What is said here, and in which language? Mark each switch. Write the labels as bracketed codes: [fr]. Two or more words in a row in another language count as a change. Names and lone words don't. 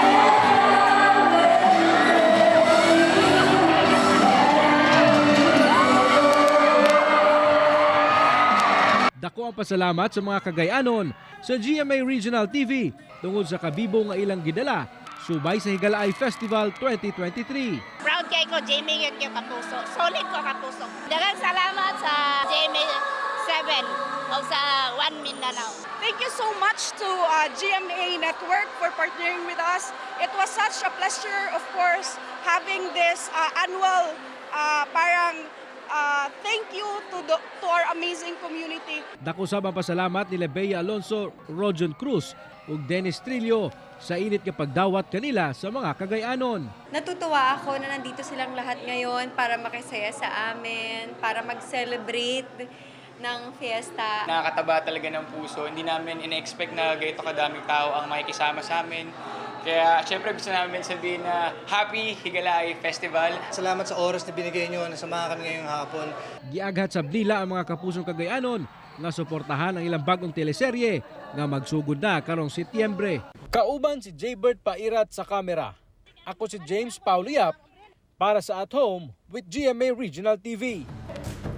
[ceb] Dako ang pasalamat sa mga kagay-anon sa GMA Regional TV tungod sa kabibo nga ilang gidala subay sa Higalaay Festival 2023. Proud kay ko, GMA yung Kapuso. Solid ko Kapuso. Daghang salamat sa GMA 7 o sa One Mindanao. [en] Thank you so much to GMA Network for partnering with us. It was such a pleasure, of course, having this annual thank you to our amazing community. [ceb] Dako sab ang pasalamat nila Bea Alonso, Rojon Cruz ug Dennis Trillo sa init nga pagdawat kanila sa mga kagay-anon. [tl] Natutuwa ako na nandito silang lahat ngayon para makisaya sa amin, para mag-celebrate ng fiesta. Nakakataba talaga ng puso. Hindi namin ina-expect na ganito kadaming tao ang makikisama sa amin. Kaya syempre gusto namin sabihin na Happy Higalaay Festival. Salamat sa oras na binigay nyo na samahan kami ngayong hapon. [ceb] Giaghat sa blila ang mga kapusong kagay-anon nga suportahan ang ilang bagong teleserye nga magsugod na karong Setyembre. Kauban si Jaybert Pairat sa kamera. [tl] Ako si James Pauliap para sa At Home with GMA Regional TV.